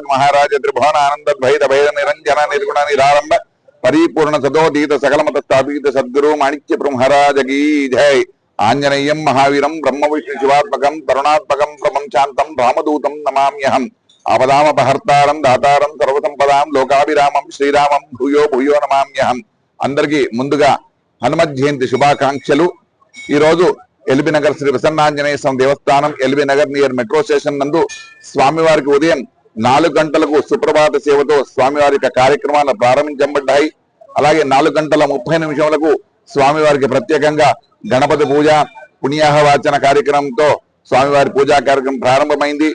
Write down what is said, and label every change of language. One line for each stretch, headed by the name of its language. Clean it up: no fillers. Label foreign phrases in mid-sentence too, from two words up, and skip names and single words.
Sanskrit: महाराज त्रिभुवन आनंद भैद भैद निरंजन निर्गुण निरारंभ परिपूर्ण सदोदीत सकलमत स्थापित सद्गुरु माणिक्य ब्रह्मराज की जय। आंजनेयं महावीरं ब्रह्म विष्णु शिवात्मकं करुणात्मकं प्रभं शांतं रामदूतं नमाम्यहं। आपदामपहर्तारं दातारं सर्वसंपदां लोकाभिरामं श्रीरामं भूयो भूयो नमाम्यहं।
Telugu: अंदरिकी ముందుగా హనుమత్ జయంతి శుభాకాంక్షలు। ఈ రోజు ఎల్బీ నగర్ శ్రీ ప్రసన్నాంజనేయ స్వామి దేవస్థానం ఎల్బీ నగర్
English: near metro station
Telugu: నందు స్వామివారికి ఉదయం 4 గంటలకు సుప్రభాత సేవతో స్వామివారి కార్యక్రమాలు ప్రారంభించబడ్డాయి। అలాగే 4 గంటల 30 నిమిషాలకు స్వామివారికి ప్రత్యేకంగా గణపతి పూజ పుణ్యాహవాచన కార్యక్రమంతో స్వామివారి పూజా కార్యక్రమం ప్రారంభమైంది।